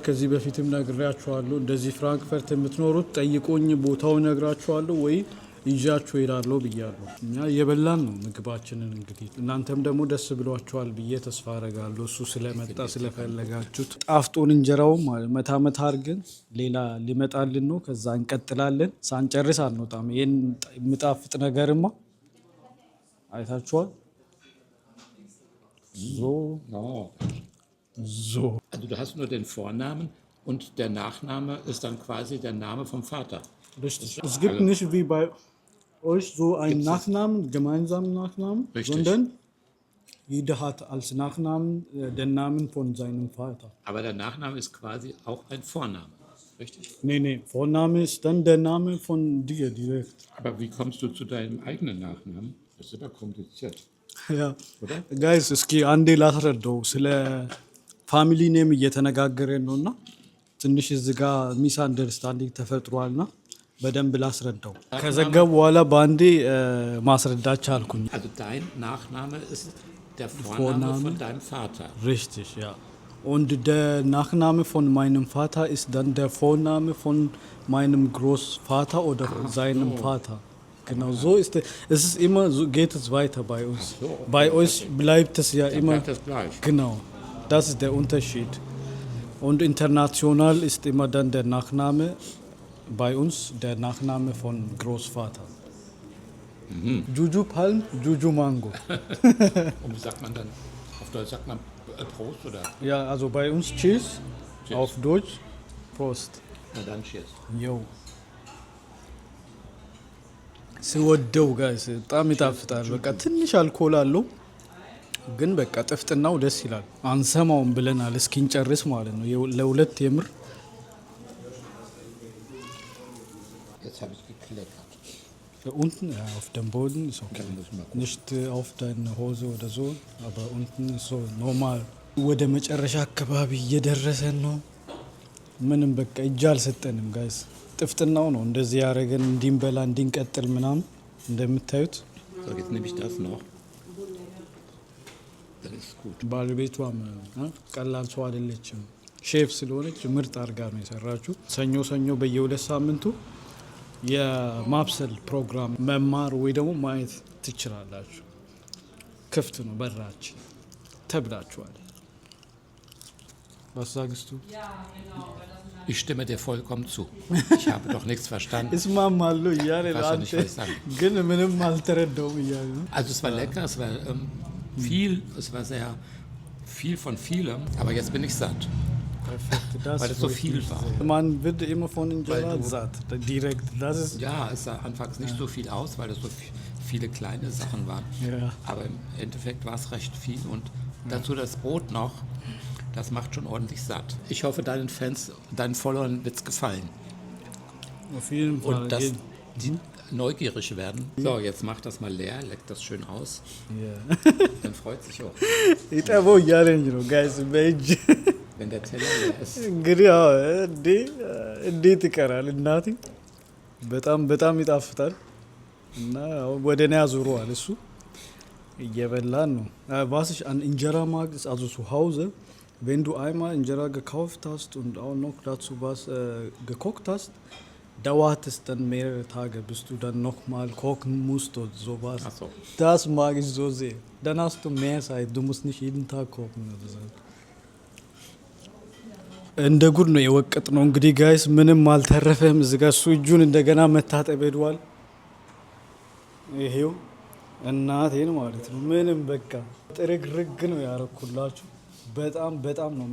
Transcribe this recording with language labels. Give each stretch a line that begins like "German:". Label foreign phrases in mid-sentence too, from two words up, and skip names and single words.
Amharic: ከዚህ በፊትም ነግሬያችኋለሁ። እንደዚህ ፍራንክፈርት የምትኖሩት ጠይቆኝ ቦታው ነግራችኋለሁ ወይ ይዣችሁ ሄዳለሁ ብያለሁ። እኛ እየበላን ነው ምግባችንን። እንግዲህ እናንተም ደግሞ ደስ ብሏችኋል ብዬ ተስፋ አረጋለሁ። እሱ ስለመጣ ስለፈለጋችሁት ጣፍጦን እንጀራውም መታ መታ አድርገን ሌላ ሊመጣልን ነው። ከዛ እንቀጥላለን። ሳንጨርስ አንወጣም። ይህን የምጣፍጥ ነገርማ አይታችኋል። So.
German: Also du hast nur den Vornamen und der Nachname ist dann quasi der Name vom Vater. Richtig. Es gibt nicht wie bei euch so einen Nachnamen, gemeinsamen Nachnamen, sondern jeder hat als Nachnamen den Namen von seinem Vater. Aber der Nachname ist quasi auch ein Vorname, richtig? Nee, Vorname ist dann der Name von dir direkt. Aber wie kommst du zu deinem eigenen Nachnamen? Das ist aber kompliziert.
Amharic: ያ ጋይስ እስኪ አንዴ ላስረዳው። ስለ
English: family name
Amharic: እየተነጋገረን ነው እና ትንሽ እዚህ ጋ ሚስ አንደርስታንዲንግ ተፈጥሯልና በደንብ ላስረዳው። ከዘገብ በኋላ በአንዴ ማስረዳት ቻልኩኝ።
German: Also dein Nachname ist der Vorname von deinem Vater. Richtig, ja. Und der Nachname von meinem Vater ist dann der Vorname von meinem Großvater oder seinem Vater. Genau, so ist es ist immer so, geht es weiter bei uns. So. Bei euch bleibt es ja immer Bleibt das gleich. Genau, das ist der Unterschied. Und international ist immer dann der Nachname, bei uns der Nachname von Großvater. Juju Palm, Juju Mango. Und wie sagt man dann, auf Deutsch sagt man Prost oder? Ja, also bei uns Cheers, auf Deutsch Prost. Na dann Cheers. Yo.
Amharic: ስወደው ጋይስ በጣም ይጣፍጣል። በቃ ትንሽ አልኮል አለው ግን በቃ ጥፍጥናው ደስ ይላል። አንሰማውም ብለናል እስኪንጨርስ ማለት ነው። ለሁለት የምር
German: Jetzt habe ich gekleckert. unten ja, auf dem Boden ist okay. Nicht auf deine Hose oder so, aber unten ist so normal.
Amharic: ወደ መጨረሻ አካባቢ እየደረሰን ነው። ምንም በቃ እጅ አልሰጠንም ጋይስ። ጥፍጥናው ነው እንደዚህ ያረገን እንዲንበላ እንዲንቀጥል ምናምን እንደምታዩት።
German: So, jetzt nehme ich das noch. Dann ist gut.
Amharic: ባለቤቷም ቀላል ሰው አይደለችም። ሼፍ ስለሆነች ምርጥ አድርጋ ነው የሰራችው። ሰኞ ሰኞ በየ2 ሳምንቱ የማብሰል ፕሮግራም መማር ወይ ደግሞ ማየት ትችላላችሁ። ክፍት ነው በራችን ተብላችኋል።
German: Was sagst du? Ich stimme dir vollkommen zu. Ich habe doch nichts verstanden.
Amharic: እስማማሉ እያለ
German: Ich weiß ja nicht, was ich sage.
Amharic: ግን ምንም አልተረዳውም እያለ ነው።
German: Also es war lecker, es war viel, es war sehr viel von vielem, aber jetzt bin ich satt. Perfekt, das Weil es so viel war. Man wird immer von Injera Weil du- satt, direkt. Das ist Ja, es sah anfangs nicht so viel aus, weil es so viele kleine Sachen waren. Ja. Aber im Endeffekt war es recht viel und dazu das Brot noch, das macht schon ordentlich satt. Ich hoffe, deinen Fans, deinen Followern wird es gefallen auf jeden Fall. und dass die neugierig werden. So, jetzt mach das mal leer, leck das schön aus, dann freut sich auch.
Amharic: ይጠበው እያለኝ ነው ጋይስ በእጅ
German: Wenn der Teller leer ist.
Amharic: እንግዲህ እንዴት ይቀራል እናቴ። በጣም በጣም ይጣፍጣል እና ወደ እኔ አዙሯል እሱ እየበላን ነው።
German: Was ich an Injera mag, ist also zu Hause, wenn du einmal Injera gekauft hast und auch noch dazu was gekocht hast, dauert es dann mehrere Tage, bis du dann nochmal kochen musst oder sowas. Ach so. Das mag ich so sehr. Dann hast du mehr Zeit, du musst nicht jeden Tag kochen oder so.
Amharic: እንደ ጉድ ነው የወቀጥ ነው እንግዲህ ጋይስ ምንም አልተረፈም እዚህ ጋር እሱ እጁን እንደገና መታጠብ ሄዷል ይሄው እናቴን ማለት ነው ምንም በቃ ጥርግርግ ነው ያረኩላችሁ በጣም ነው